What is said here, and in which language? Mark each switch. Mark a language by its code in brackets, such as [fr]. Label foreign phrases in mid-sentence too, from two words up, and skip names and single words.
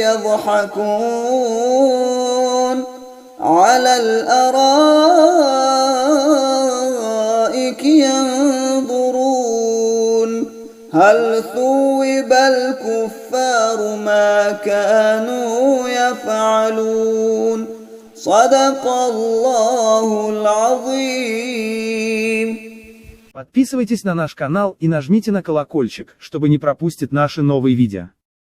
[ar] يضحكون على الأرائك ينظرون هل ثوب الكفار ما كانوا يفعلون صدق الله العظيم. [ru] Подписывайтесь на наш канал и нажмите на колокольчик, чтобы не пропустить наши новые видео.